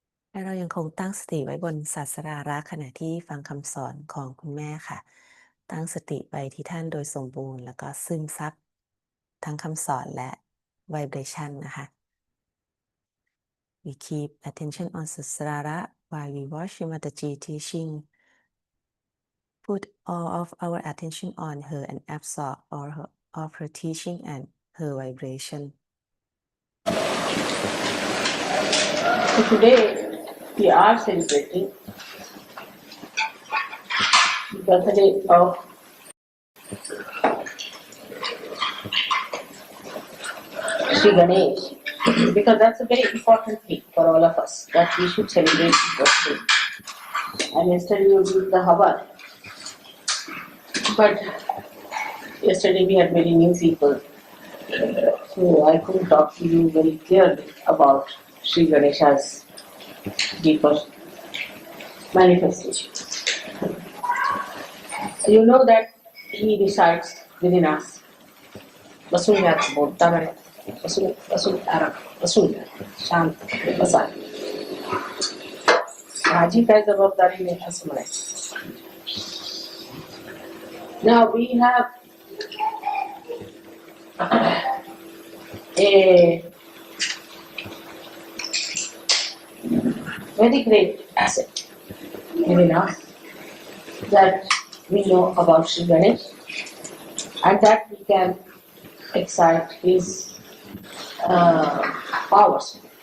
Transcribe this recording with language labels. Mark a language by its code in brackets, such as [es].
[th] และเรายังคงตั้งสติไว้บนศาสราระขณะที่ฟังคำสอนของคุณแม่ค่ะ ตั้งสติไปที่ท่านโดยสมบูรณ์แล้วก็ซึมซับทั้งคำสอนและ vibration นะคะ [en] We keep attention on Sasrara while we watch Mataji teaching. Put all of our attention on her and absorb all of her teaching and her vibration. So today we are celebrating the birthday of Sri Ganesh, because that's a very important thing for all of us, that we should celebrate his birthday. And yesterday you did the Havar, but yesterday we had many new people, so I couldn't talk to you very clearly about Sri Ganesha's deeper manifestation. You know that he resides within us. Vasunyat बोलता है वसुन्या शांत बसा साजी का जवाबदारी में असमय. Now we have a very great asset within us that we know about Sri Ganesh and that we can excite his powers.